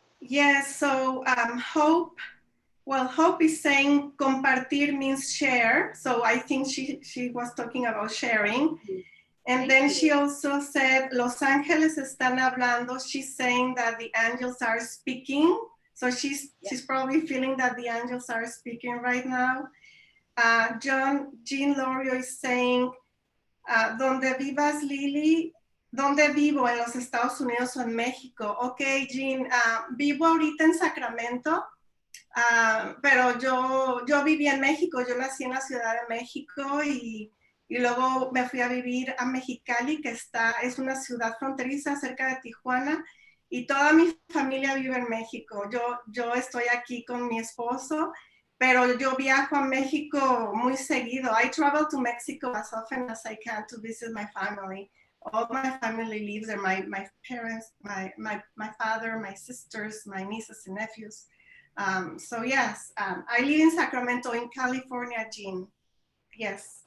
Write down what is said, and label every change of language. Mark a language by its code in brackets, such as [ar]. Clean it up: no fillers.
[en] Yes, so Hope is saying compartir means share. So I think she was talking about sharing. And then she also said, [es] Los Ángeles están hablando. [en] She's saying that the angels are speaking. So she's probably feeling that the angels are speaking right now. [es] Jean Lorio [en] is saying, [es] donde vivas, Lily, donde vivo, en los Estados Unidos o en México. Ok, Jean, vivo ahorita en Sacramento, pero yo viví en México. Yo nací en la Ciudad de México y luego me fui a vivir a Mexicali, que es una ciudad fronteriza cerca de Tijuana, y toda mi familia vive en México. Yo estoy aquí con mi esposo, pero yo viajo a México muy seguido. [en] I travel to Mexico as often as I can to visit my family. All my family lives there, my parents, my father, my sisters, my nieces and nephews. So yes, I live in Sacramento, in California, Jean. Yes.